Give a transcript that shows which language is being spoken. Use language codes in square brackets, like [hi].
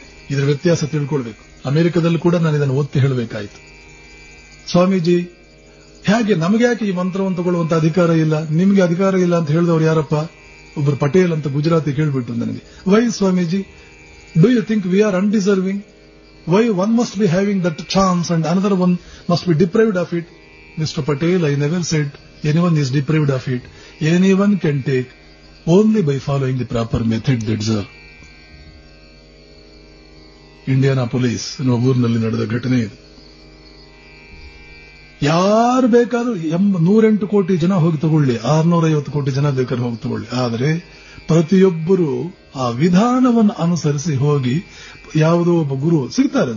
[kn] ಇದರ ವ್ಯತ್ಯಾಸ ತಿಳ್ಕೊಳ್ಬೇಕು. ಅಮೆರಿಕದಲ್ಲಿ ಕೂಡ ನಾನು ಇದನ್ನು ಒತ್ತಿ ಹೇಳಬೇಕಾಯಿತು. ಸ್ವಾಮೀಜಿ, ಹೇಗೆ ನಮಗೆ ಯಾಕೆ ಈ ಮಂತ್ರವನ್ನು ತಗೊಳ್ಳುವಂತ ಅಧಿಕಾರ ಇಲ್ಲ, ನಿಮಗೆ ಅಧಿಕಾರ ಇಲ್ಲ ಅಂತ ಹೇಳಿದವರು ಯಾರಪ್ಪ? ಒಬ್ಬರು ಪಟೇಲ್ ಅಂತ ಗುಜರಾತಿ ಕೇಳಿಬಿಟ್ಟು ನನಗೆ. [en] Why Swamiji, do you think we are undeserving? Why one must be having that chance and another one must be deprived of it? Mr. Patel, I never said anyone is deprived of it. Anyone can take only by following the proper method, that's all. [kn] Indianapolis ಅನ್ನೋ ಊರಿನಲ್ಲಿ ನಡೆದ ಘಟನೆ ಇದು. ಯಾರು ಬೇಕಾದ್ರೂ 108 ಕೋಟಿ ಜನ ಹೋಗಿ ತಗೊಳ್ಳಿ, 650 ಕೋಟಿ ಜನ ಬೇಕಾದ್ರೆ ಹೋಗಿ ತಗೊಳ್ಳಿ, ಆದರೆ ಪ್ರತಿಯೊಬ್ಬರು ಆ ವಿಧಾನವನ್ನು ಅನುಸರಿಸಿ ಹೋಗಿ ಯಾವುದೋ ಒಬ್ಬ ಗುರು ಸಿಗ್ತಾರೆ.